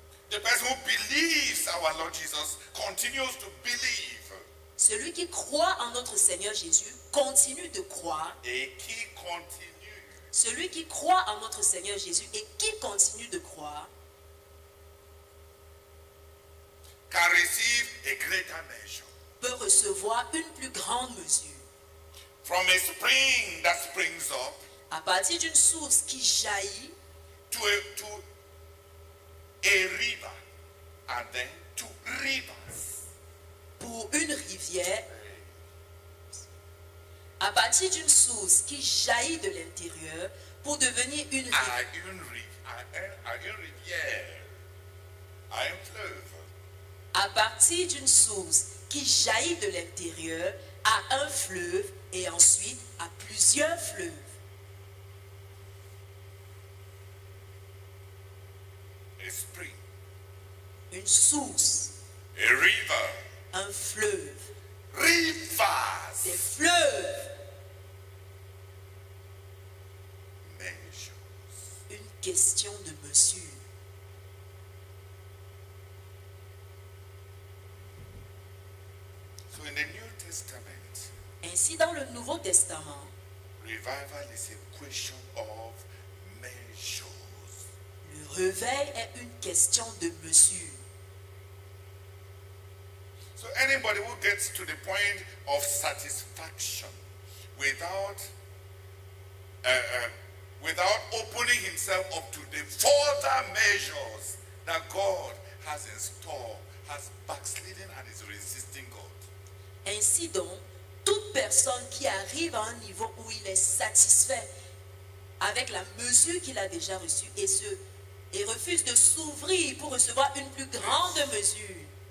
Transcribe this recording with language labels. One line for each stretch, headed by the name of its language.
English: the person who believes our Lord Jesus continues to believe.
French: celui qui croit en notre Seigneur Jésus continue de croire. Et qui continue Celui qui croit en notre Seigneur Jésus et qui continue de croire
English: can receive a greater measure.
French: peut recevoir une plus grande mesure.
English: From a spring that springs up
French: À partir d'une source qui jaillit
English: to a river and then to rivers.
French: pour une rivière, à partir d'une source qui jaillit de l'intérieur pour devenir une rivière. À une rivière, à un fleuve. À partir d'une source qui jaillit de l'intérieur à un fleuve et ensuite à plusieurs fleuves.
English: A spring,
French: Une source,
English: a river,
French: un fleuve,
English: rivers,
French: des fleuves,
English: measures.
French: une question de mesure.
English: So in the New Testament,
French: Ainsi, dans le Nouveau Testament,
English: revival is a question of measures.
French: le réveil est une question de mesure.
English: So anybody who gets to the point of satisfaction without opening himself up to the further measures that God has in store has backslidden and is resisting God.
French: Ainsi donc, toute personne qui arrive à un niveau où il est satisfait avec la mesure qu'il a déjà reçue et refuse de s'ouvrir pour recevoir une plus grande mesure,